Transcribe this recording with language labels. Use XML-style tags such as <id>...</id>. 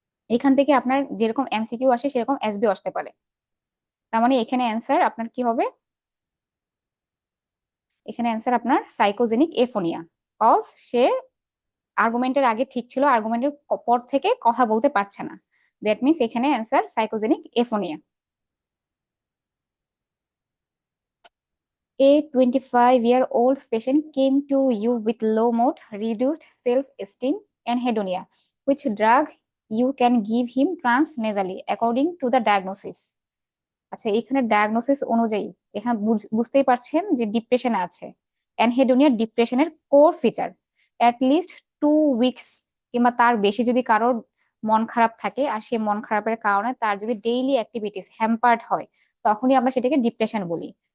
<bn>এখান থেকে আপনার যেরকম এমসিকিউ আসে, সেরকম এসবি আসতে পারে। তার মানে এখানে অ্যান্সার আপনার কি হবে, এখানে অ্যান্সার আপনার সাইকোজেনিক এফোনিয়া। কজ সে আর্গুমেন্টের আগে ঠিক ছিল, আর্গুমেন্টের পর থেকে কথা বলতে পারছে না। দ্যাট মিনস এখানে answer psychogenic এফোনিয়া।</bn> <en>A 25-year-old patient came to you with low mood, reduced self-esteem, and hedonia. Which drug you can give him transnasally according to the diagnosis?</en> <bn>আচ্ছা, এখানে ডায়াগনোসিস অনুযায়ী এখানে বুঝতেই পারছেন যে ডিপ্রেশনে আছে। অ্যানহেডোনিয়া ডিপ্রেশনের core feature. At least 2 weeks কিংবা তার বেশি যদি কারোর মন খারাপ থাকে, আর সেই মন খারাপের কারণে তার যদি ডেইলি অ্যাক্টিভিটিস হ্যাম্পার্ড হয়, তখনই আমরা সেটাকে ডিপ্রেশন বলি।</bn>